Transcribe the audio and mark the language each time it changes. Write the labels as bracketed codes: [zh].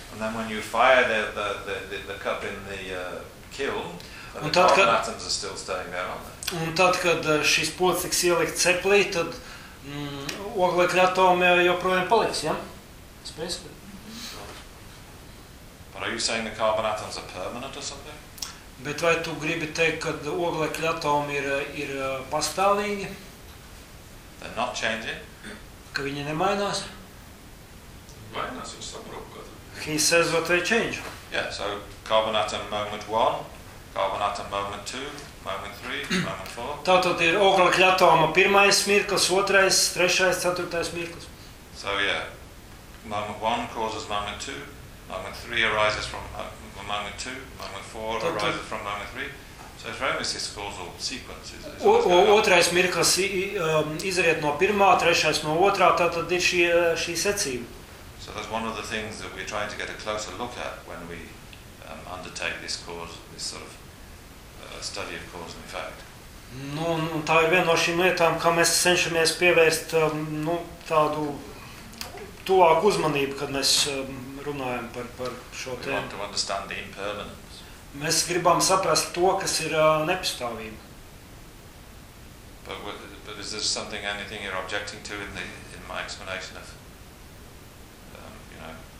[en] And then when you fire the cup in the kiln, [lv] un [en] the carbon atoms are still staying there, aren't they? [lv] Un tad, kad šis pods tiks ielikt ceplī, tad ogļekļa atomi joprojām paliks, ja? Spēc? [en] But are you saying the carbon atoms are permanent or something? [lv] Bet vai tu gribi teikt, kad oglekļa atomi ir pastāvīgi? [en] They're not changing. [lv] Ka viņi nemainās? Mainās, jūs saprotu, ka [en] he says what they change. Yeah, so carbon atom moment 1, carbon atom moment 2, moment 3, moment 4. [lv] Tātad ir oglekļa atoma pirmais mirklis, otrais, trešais, ceturtais mirklis. [en] So yeah, moment 1 causes moment 2. Moment 3 arises from moment 2, moment 4 arises from moment 3. So it's very much this causal sequence. [lv] Otrais mirklis izriet no pirmā, trešais no otrā, tātad ir šī secība. [en] So that's one of the things that we're trying to get a closer look at when we undertake this cause, this sort of study of cause and effect. [lv] Nu, tā ir viena no šīm lietām, kā mēs cenšamies pievērst tādu tuvāku uzmanību, kad mēs runājam par šo tēmu. [en] We want to understand the impermanence. [lv] Mēs gribam saprast to, kas ir nepastāvība. [en] But is there something, anything you're objecting to in my explanation of, you know?